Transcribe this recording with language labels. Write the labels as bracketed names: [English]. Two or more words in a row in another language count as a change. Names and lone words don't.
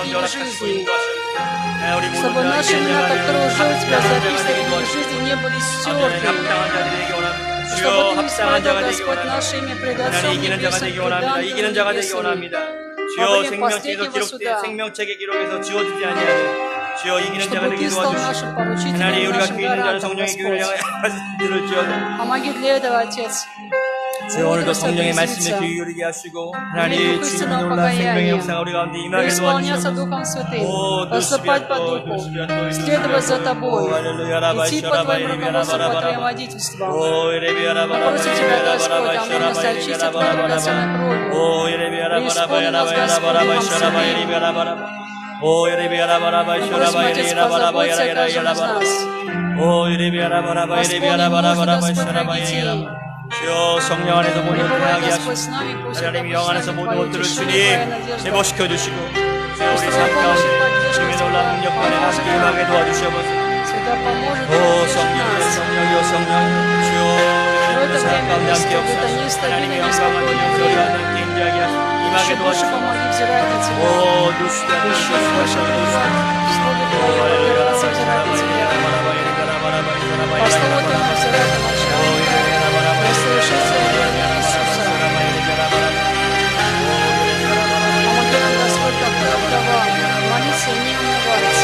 [Russian] книги жизни, чтобы наши имена, которые уже у Тебя записаны в книге жизни, не были стерты, чтобы Ты не смотрел, Господь, наше имя пред Отцом Небесным, пред ангелами небесными, во время последнего суда, чтобы Ты стал нашим поручителем и нашим гарантом, Господь. Помоги для этого, Отец. [Korean] 오늘도 성령의 말씀에 귀 기울이게 하시고 하나님 주님을 놀라 생명의 역사가 우리 가운데 임하게 [Russian] исполняться [Korean] 도와주시옵소서. [Russian] Духом Святым, поступать по Духу, следовать за Тобой, идти по Твоим руководству, по Твоим водительствам. Мы просим Тебя, Господь, омой нас очисти Твоей драгоценной кровью. Преисполни нас, Господь, Духом Святым. Мы просим, Отец, позаботься о каждом из нас. Восполни нужды, Господь, для детей. [Korean] 주여 성령 안에서 모든 것들을 [Russian] Пребывай, [Korean] 하게 [Russian] Господь, [Korean] 하시고 [Russian] с нами, пусть [Korean] 하나님 [Russian] это [Korean] 영 [Russian] будет [Korean] 안에서 [Russian] с нами [Korean] 모든 [Russian] Твое [Korean] 것들을 [Russian] утешение, [Korean] 주님 [Russian] Твоя надежда. [Korean] 회복시켜 주시고 주여 우리 삶 [Russian] Твоя помощь и [Korean] 가운데 [Russian] поддержка [Korean] 주님의 놀라운 [Russian] всегда [Korean] 능력 안에 [Russian] поможет [Korean] 함께 임하게 [Russian] нам. [Korean] 도와주시옵소서. [Russian] Всегда поможет и [Korean] 오 [Russian] утешит [Korean] 성령이여 [Russian] нас. [Korean] 성령이여 성령 주여 [Russian] В [Korean] 우리 [Russian] это [Korean] 삶 [Russian] время, [Korean] 가운데 함께 [Russian] Господь, это [Korean] 역사하시고 [Russian] нестабильное, [Korean] 하나님의 영광을 [Russian] неспокойное [Korean] 주여 [Russian] время. [Korean] 함께 임재하게 하시고 임하게 [Russian] Еще больше [Korean] 도와주시옵소서. [Russian] помоги взирать на Тебя. 오 누시다 Еще больше пребывать в Слове Твоем, опираться, взирать на Тебя. По Слову Твоему взирать на начальника, на совершенство веры Иисуса. Помоги нам, Господь, как вдова, молиться и не унывать.